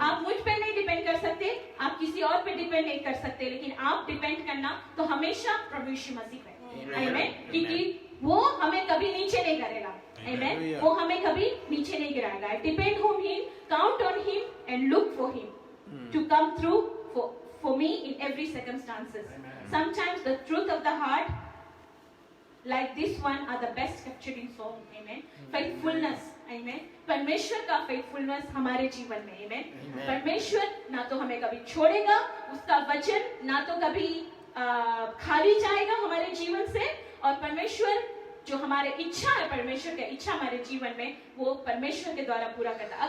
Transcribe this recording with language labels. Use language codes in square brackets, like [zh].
[hi] आप मुझ पर नहीं डिपेंड कर सकते, आप किसी और पर डिपेंड नहीं कर सकते, लेकिन आप डिपेंड करना तो हमेशा प्रभु यीशु मसीह पे। आमीन। क्योंकि वो हमें कभी नीचे नहीं करेगा। आमीन। वो हमें कभी नीचे नहीं गिराएगा। [en] Depend on him, count on him and look for him to come through for me in every circumstances. Sometimes the truth of the heart like this one are the best captured in song. Amen. Faithfulness. Amen. [hi] परमेश्वर का faithfulness हमारे जीवन में. Amen. परमेश्वर ना तो हमें कभी छोड़ेगा, उसका वचन ना तो कभी खाली जाएगा हमारे जीवन से, और परमेश्वर जो हमारे इच्छा है, परमेश्वर का इच्छा हमारे जीवन में वो परमेश्वर के द्वारा पूरा करता है।